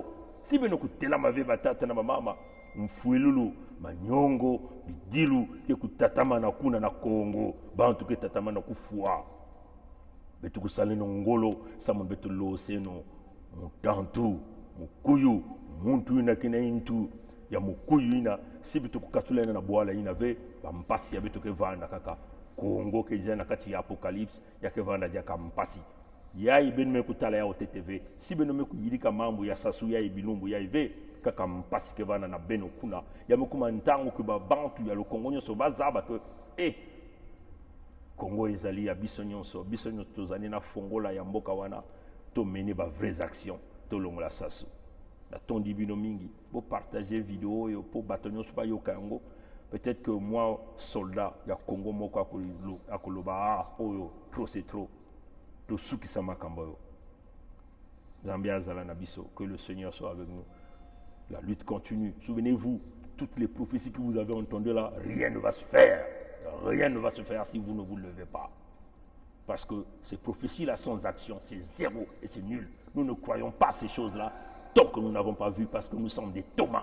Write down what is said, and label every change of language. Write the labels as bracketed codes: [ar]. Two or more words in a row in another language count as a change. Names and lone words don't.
[ktu] si beno kutela mave batata na mama mfuelulu manyongo bidilu ke kutatama na kuna na Kongo bantu ke tatama na kufua betu kusaleno ngolo sama betu loseno mutantu mukuyu muntu ina kina intu ya mukuyu ina si betu kukatula na bwala ina ve bampasi ya betu ke vanda kaka Kongo ke jana kati ya apocalypse ya ke vanda ja kampasi ya ben me kutala ya OTTV si ben me kuyilika mambo ya sasu ya bilumbu ya ive kaka mpasi ke vana na beno kuna ya mekuma ntango ke ba [ln] bantu ya le Congo nyonso bazaba ke Congo ezali ya biso nyonso tozali na fongola ya mboka wana to mener ba [fr] vraies actions [ln] to longola sasu na tondi bino mingi bo partager vidéo yo po bato nyonso ba yoka yango. Peut-être que moi soldat ya Congo moko akoloba oyo [fr] trop c'est trop [ln] to sukisa makambo yo Zambia azala na biso. [fr] Que le Seigneur soit avec nous. La lutte continue. Souvenez-vous, toutes les prophéties que vous avez entendues là, rien ne va se faire. Rien ne va se faire si vous ne vous levez pas. Parce que ces prophéties-là sans action, c'est zéro et c'est nul. Nous ne croyons pas ces choses-là tant que nous n'avons pas vu, parce que nous sommes des Thomas.